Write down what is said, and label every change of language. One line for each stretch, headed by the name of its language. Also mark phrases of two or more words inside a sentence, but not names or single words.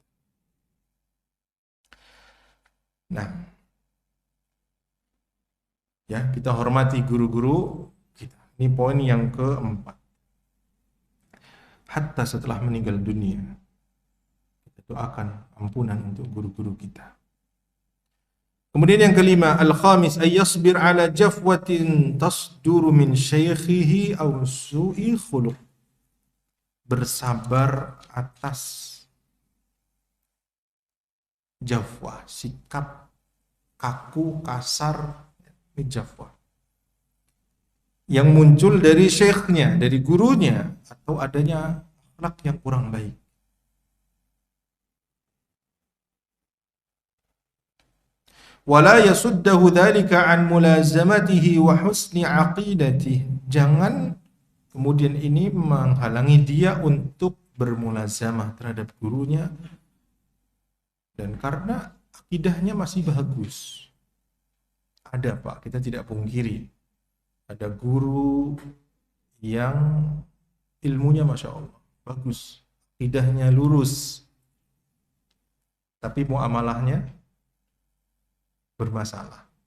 Indonesian: Nah, ya, kita hormati guru-guru kita. Ini poin yang keempat. Hatta setelah meninggal dunia, kita doakan ampunan untuk guru-guru kita. Kemudian yang kelima,
Arabic: الخامس أن يصبر على جفوة تصدر من شيخه أو سوء خلق.
Indonesian: Bersabar atas jafwa, sikap kaku, kasar, ini jafwa yang muncul dari syekhnya, dari gurunya, atau adanya akhlak yang kurang baik.
Arabic: ولا يصده ذلك عن ملازمته وحسن عقيدته.
Indonesian: Jangan kemudian ini menghalangi dia untuk bermulazamah terhadap gurunya, dan karena akidahnya masih bagus. Ada Pak, kita tidak pungkiri, ada guru yang ilmunya
Arabic: ما شاء الله
Indonesian: bagus, akidahnya lurus, tapi muamalahnya bermasalah.